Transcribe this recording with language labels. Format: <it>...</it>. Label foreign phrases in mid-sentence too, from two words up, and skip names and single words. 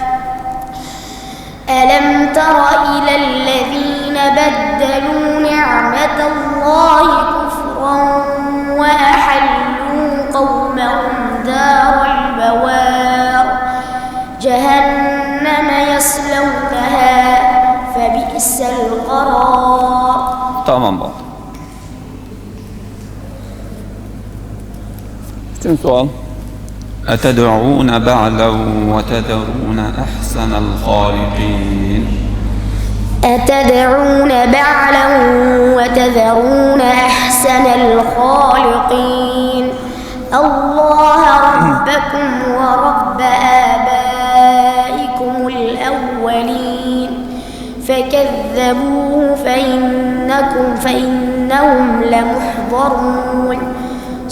<ar>ألم تر إلى الذين بدلوا نعمة الله كفرا وأحلوا قومهم دار البوار جهنم يصلونها فبئس القرار.</ar> <tr>Tamam bak. Üçüncü sual.</tr> <ar>أتدعون بعلا وتذرون أحسن الخالقين. أتدعون بعلا وتذرون أحسن الخالقين. الله ربكم ورب آبائكم الأولين فكذبوه فإنهم لمحضرون.</ar>